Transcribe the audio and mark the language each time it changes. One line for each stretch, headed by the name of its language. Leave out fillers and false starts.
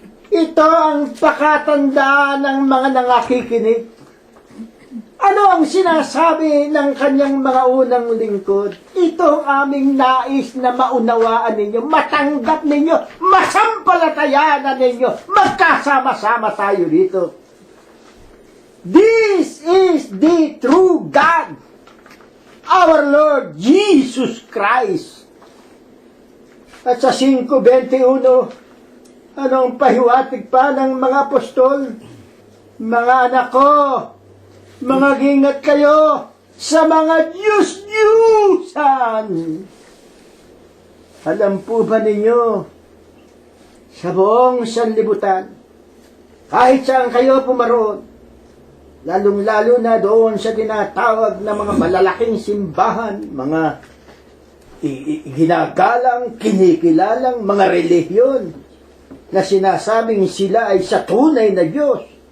Filipino: Ito ang pakatandaan ng mga nangakikinig. Ano ang sinasabi ng kanyang mga unang lingkod? Ito ang aming nais na maunawaan ninyo, matanggap ninyo, masampalatayanan ninyo, magkasama-sama tayo dito.
English: This is the true God, our Lord Jesus Christ.
Filipino: At sa 5:21, anong pahiwatig pa ng mga apostol? Mga anak ko, mga ingat kayo sa mga Diyos-Diyusan. Alam po ba ninyo, sa buong sanlibutan, kahit saan kayo pumaroon, lalong-lalo na doon sa tinatawag na mga malalaking simbahan, mga ginagalang, kinikilalang mga relihiyon na sinasabing sila ay sa tunay na Diyos.